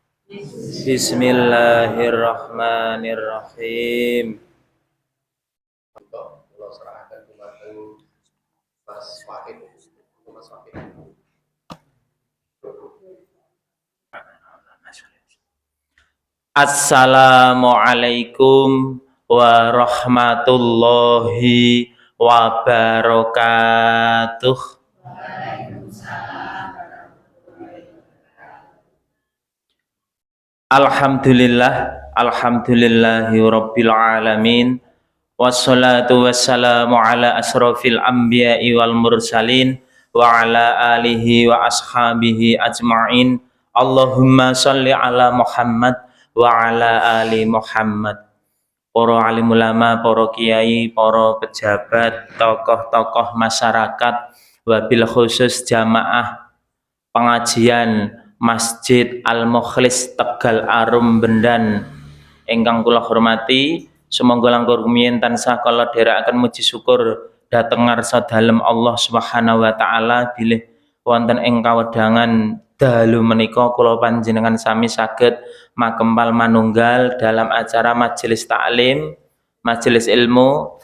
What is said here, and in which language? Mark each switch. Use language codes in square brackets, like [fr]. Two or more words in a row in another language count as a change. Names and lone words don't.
[ar] بسم الله الرحمن الرحيم. [jv] Kula serahaken dumateng Mas Wahid. Mas Wahid. [ar] السلام عليكم ورحمة الله وبركاته. الحمد لله رب العالمين. والصلاة والسلام على أشرف الأنبياء والمرسلين وعلى آله وأصحابه أجمعين. اللهم صل على محمد وعلى آل محمد. [jv] Para alim ulama, para kiai, para pejabat, tokoh-tokoh masyarakat, [ar] وبالخصوص [jv] jamaah pengajian Masjid Al-Mukhlis Tegal Arum Bendan ingkang kula hormati, semoga langkung rumiyin tansah kala dherekaken muji syukur dhateng ngarsa dalem [ar] الله سبحانه وتعالى [jv] bilih wonten ing kawedangan dalu menika kula panjenengan sami saged makempal manunggal [id] dalam acara majelis taklim, majelis ilmu.